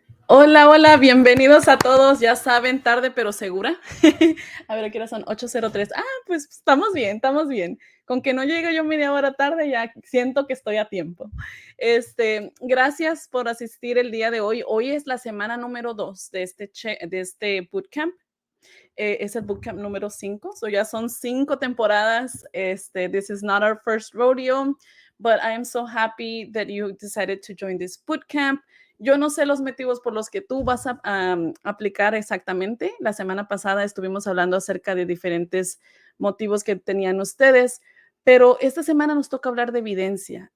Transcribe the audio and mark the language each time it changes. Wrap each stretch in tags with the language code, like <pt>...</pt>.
<es>Hola, hola, bienvenidos a todos. Ya saben, tarde pero segura. A ver, ¿qué hora son? 8:03. Pues estamos bien, estamos bien. Con que no llegue yo media hora tarde, ya siento que estoy a tiempo. Gracias por asistir el día de hoy. Hoy es la semana número 2 de este bootcamp. Es el bootcamp número 5. So ya son 5 temporadas.</es> <en>This is not our first rodeo, but I am so happy that you decided to join this bootcamp.</en> <es>Yo no sé los motivos por los que tú vas a aplicar exactamente. La semana pasada estuvimos hablando acerca de diferentes motivos que tenían ustedes, pero esta semana nos toca hablar de evidencia.</es>